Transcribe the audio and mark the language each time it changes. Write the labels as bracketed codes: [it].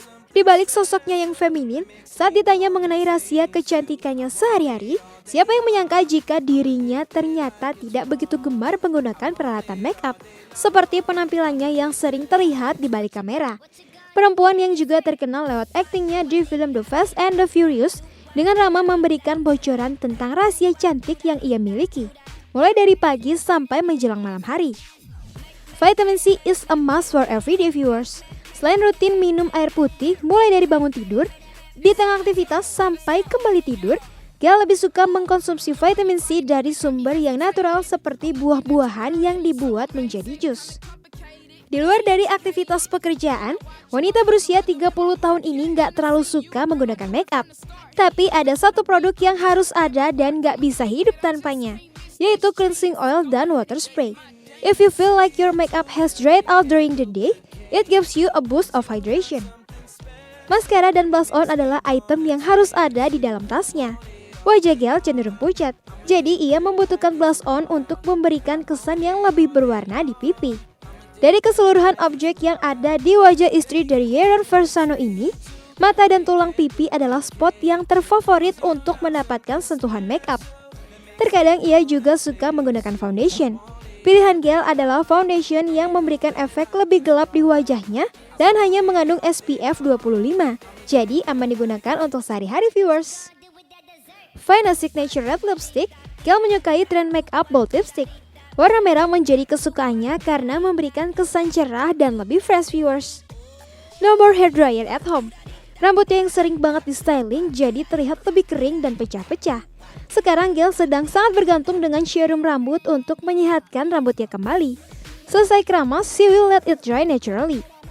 [id] Di balik sosoknya yang feminin, saat ditanya mengenai rahasia kecantikannya sehari-hari, siapa yang menyangka jika dirinya ternyata tidak begitu gemar menggunakan peralatan make up, seperti penampilannya yang sering terlihat di balik kamera. Perempuan yang juga terkenal lewat aktingnya di film The Fast and the Furious dengan ramah memberikan bocoran tentang rahasia cantik yang ia miliki, mulai dari pagi sampai menjelang malam hari. [en] Vitamin C is a must for everyday viewers. [id] Selain rutin minum air putih mulai dari bangun tidur, di tengah aktivitas sampai kembali tidur, Gal lebih suka mengkonsumsi vitamin C dari sumber yang natural seperti buah-buahan yang dibuat menjadi jus. Di luar dari aktivitas pekerjaan, wanita berusia 30 tahun ini nggak terlalu suka menggunakan make up. Tapi ada satu produk yang harus ada dan nggak bisa hidup tanpanya, yaitu cleansing oil dan water spray. [en] If you feel like your makeup has dried out during the day, it gives you a boost of hydration. [id] Maskara dan blush on adalah item yang harus ada di dalam tasnya. Wajah Gal cenderung pucat, jadi ia membutuhkan blush on untuk memberikan kesan yang lebih berwarna di pipi. Dari keseluruhan objek yang ada di wajah istri dari Yaron Versano ini, mata dan tulang pipi adalah spot yang terfavorit untuk mendapatkan sentuhan make up. Terkadang ia juga suka menggunakan foundation. Pilihan Gal adalah foundation yang memberikan efek lebih gelap di wajahnya dan hanya mengandung SPF 25, jadi aman digunakan untuk sehari-hari viewers. [en] Find a signature red lipstick, [id] Gal menyukai tren make up bold lipstick. Warna merah menjadi kesukaannya karena memberikan kesan cerah dan lebih fresh viewers. [en] No more hair dryer at home. [id] Rambutnya yang sering banget di styling jadi terlihat lebih kering dan pecah-pecah. Sekarang Gal sedang sangat bergantung dengan serum rambut untuk menyehatkan rambutnya kembali. Selesai keramas, [en] she will let it dry naturally.